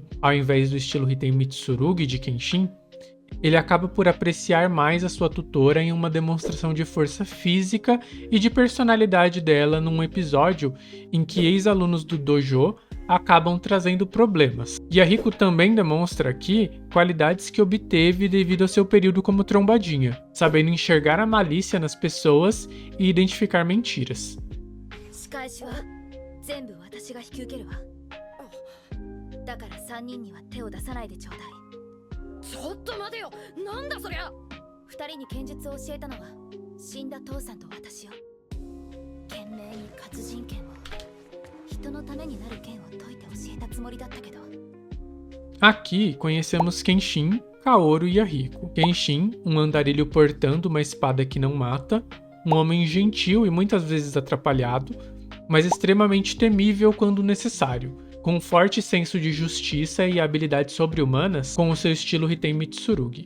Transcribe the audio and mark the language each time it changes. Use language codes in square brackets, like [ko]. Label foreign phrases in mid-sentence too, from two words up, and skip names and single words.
[pt] ao invés do estilo Hiten Mitsurugi de Kenshin, ele acaba por apreciar mais a sua tutora em uma demonstração de força física e de personalidade dela num episódio em que ex-alunos do dojo acabam trazendo problemas. Yahiko também demonstra aqui qualidades que obteve devido ao seu período como trombadinha, sabendo enxergar a malícia nas pessoas e identificar mentiras. [ja] 仕返しは全部私が引き受けるわ。だから3人には手を出さないでちょうだい。ちょっと待てよ、なんだそりゃ。2人に剣術を教えたのは死んだ父さんと私よ。懸命に活人剣を、人のためになる剣を解いて教えたつもりだったけど。 [pt] Aqui conhecemos Kenshin, Kaoru e Yahiko. Kenshin, um andarilho portando uma espada que não mata, um homem gentil e muitas vezes atrapalhado, mas extremamente temível quando necessário, com um forte senso de justiça e habilidades sobre-humanas com o seu estilo Hiten Mitsurugi.